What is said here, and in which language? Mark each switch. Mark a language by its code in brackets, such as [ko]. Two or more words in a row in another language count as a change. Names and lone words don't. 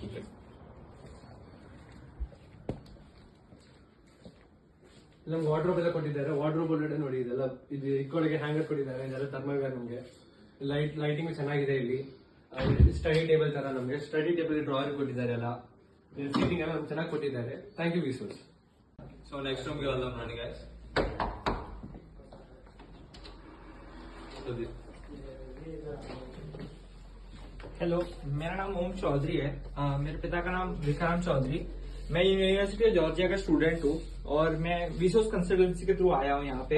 [kn] ನಮ್ಗೆ ವಾರ್ಡ್ರೋಬ್ ಎಲ್ಲ ಕೊಟ್ಟಿದ್ದಾರೆ. ವಾರ್ಡ್ರೋಬ್ ಒಳಗಡೆ ನೋಡಿ, ಇದೆಲ್ಲ ಇದು ಇಕ್ಕೊಳಗೆ ಹ್ಯಾಂಗರ್ ಕೊಟ್ಟಿದ್ದಾರೆ. ಇದೆಲ್ಲ ಥರ್ಮೋವೇರ್. ನಮಗೆ ಲೈಟಿಂಗ್ ಚೆನ್ನಾಗಿದೆ. ಇಲ್ಲಿ [en] study table [kn] ತರ ನಮಗೆ [en] study table drawer [kn] ಕೊಟ್ಟಿದ್ದಾರೆ. ಎಲ್ಲ ಸೀಟಿಂಗ್ ಎಲ್ಲ ನಮ್ಗೆ ಚೆನ್ನಾಗಿ ಕೊಟ್ಟಿದ್ದಾರೆ. [en] Thank you Visource. so next room [te] కి వెళ్దాం రండి గైస్. [hi] हेलो, मेरा नाम ओम चौधरी है। मेरे पिता का नाम विक्रांत चौधरी। मैं यूनिवर्सिटी ऑफ जॉर्जिया का स्टूडेंट हूँ और मैं विसोर्स कंसल्टेंसी के थ्रू आया हूँ यहाँ पे।